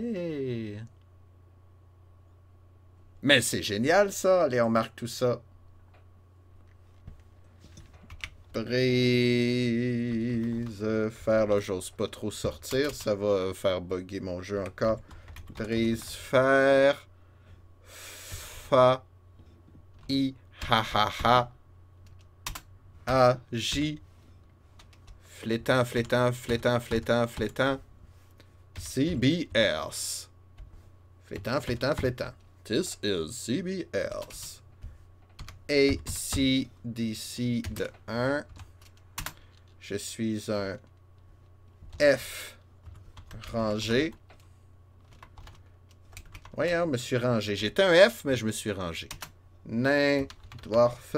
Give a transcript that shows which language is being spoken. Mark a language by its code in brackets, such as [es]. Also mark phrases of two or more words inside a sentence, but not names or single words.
[fr] Mais c'est génial, ça. Allez, on marque tout ça. Brise-Fer. Là, j'ose pas trop sortir. Ça va faire bugger mon jeu encore. Brise-Fer. Fa. I. Ha ha ha. A. J. Flétan. CBS. Flétan. [en] This is CBS. [fr] ACDC de 1. Je suis un F rangé. Voyons, je me suis rangé. J'étais un F, mais je me suis rangé. Nain, dwarf.